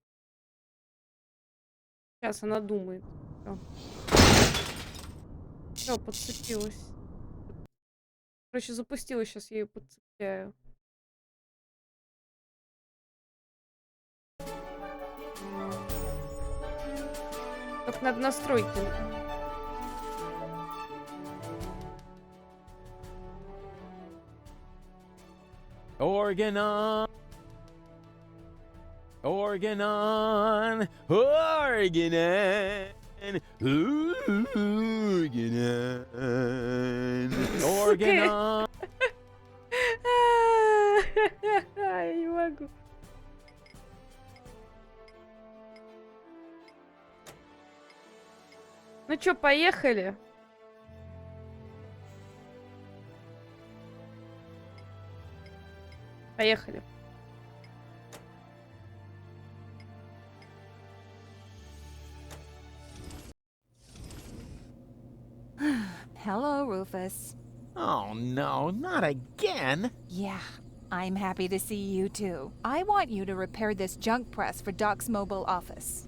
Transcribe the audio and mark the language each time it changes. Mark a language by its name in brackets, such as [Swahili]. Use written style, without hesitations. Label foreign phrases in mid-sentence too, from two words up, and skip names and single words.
[Russian] Сейчас она думает. Все, подцепилась. Короче, запустила, сейчас я ее подцепляю. Только надо настройки. [English] Organ on. Organ on. Organ on. Organ on. Organ on. [Russian] Я не могу. Ну чё, поехали? Поехали. [English] Hello, Rufus. Oh no, not again. Yeah, I'm happy to see you too. I want you to repair this junk press for Doc's mobile office.